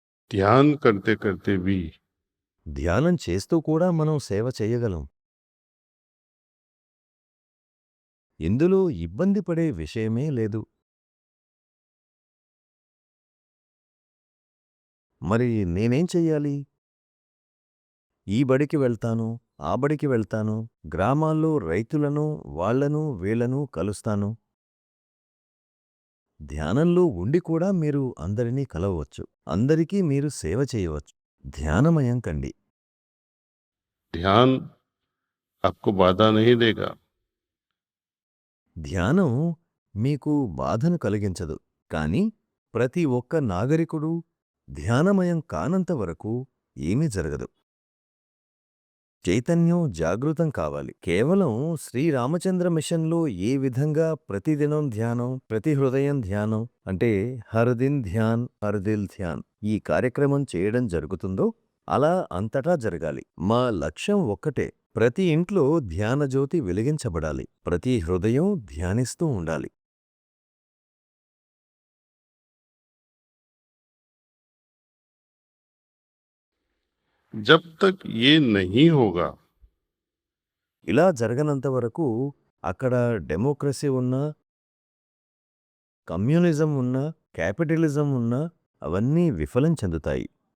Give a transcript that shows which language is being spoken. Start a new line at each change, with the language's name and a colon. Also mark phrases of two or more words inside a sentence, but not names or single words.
Hindi: ध्यान करते-करते भी
Telugu: ధ్యానం చేస్తూ కూడా మనం సేవ చెయ్యగలం. ఇందులో ఇబ్బంది పడే విషయమే లేదు. మరి నేనేం చెయ్యాలి? ఈ బడికి వెళ్తాను, ఆ బడికి వెళ్తాను, గ్రామాల్లో రైతులను, వాళ్ళను, వీళ్ళను కలుస్తాను. ధ్యానంలో ఉండి కూడా మీరు అందరినీ కలవవచ్చు. అందరికీ మీరు సేవ చేయవచ్చు. ధ్యానమయం కండి.
Hindi: ध्यान आपको बाधा नहीं देगा।
Telugu: ధ్యానం మీకు బాధను కలిగించదు. కానీ ప్రతి ఒక్క నాగరికుడు ధ్యానమయం కానంత వరకు ఏమీ జరగదు. చైతన్యం జాగృతం కావాలి. కేవలం శ్రీరామచంద్ర మిషన్‌లో ఏ విధంగా ప్రతిదినం ధ్యానం, ప్రతి హృదయం ధ్యానం అంటే
Hindi: हर दिन ध्यान, हर दिल ध्यान
Telugu: ఈ కార్యక్రమం చేయడం జరుగుతుందో అలా అంతటా జరగాలి. మా లక్ష్యం ఒక్కటే. ప్రతి ఇంట్లో ధ్యాన జ్యోతి వెలిగించబడాలి. ప్రతి హృదయం ధ్యానిస్తూ ఉండాలి.
Hindi: जब तक ये नहीं होगा,
Telugu: ఇలా జరగనంత వరకు అక్కడ డెమోక్రసీ ఉన్నా, కమ్యూనిజం ఉన్నా, క్యాపిటలిజం ఉన్నా అవన్నీ విఫలం చెందుతాయి.